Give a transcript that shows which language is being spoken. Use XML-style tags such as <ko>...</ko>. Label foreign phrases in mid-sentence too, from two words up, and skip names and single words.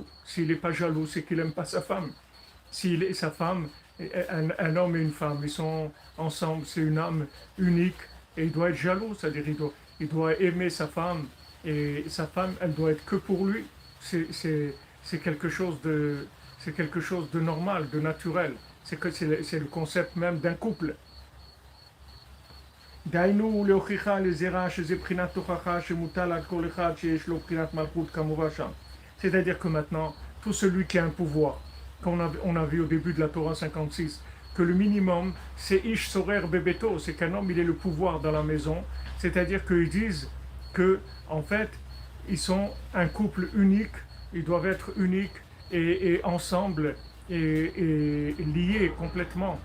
<fr>S'il n'est pas jaloux, c'est qu'il n'aime pas sa femme. S'il est sa femme, un homme et une femme, ils sont ensemble, c'est une âme unique, et il doit être jaloux, c'est-à-dire il doit aimer sa femme, et sa femme, elle doit être que pour lui. C'est quelque chose c'est quelque chose de normal, de naturel. C'est le concept même d'un couple.</fr> <he>דהיינו להוכיחה לזרע שזה בחינת תוכחה שמוטל על כל אחד שיש לו בחינת מלכות כמובן שם.</he> <fr>C'est-à-dire que maintenant, tout celui qui a un pouvoir, on a vu au début de la Torah 56, que le minimum, c'est</fr> <he>איש שורר בביתו,</he> <fr>c'est qu'un homme, il ait le pouvoir dans la maison. C'est-à-dire qu'ils disent que, en fait, ils sont un couple unique, ils doivent être uniques et ensemble et liés complètement.</fr>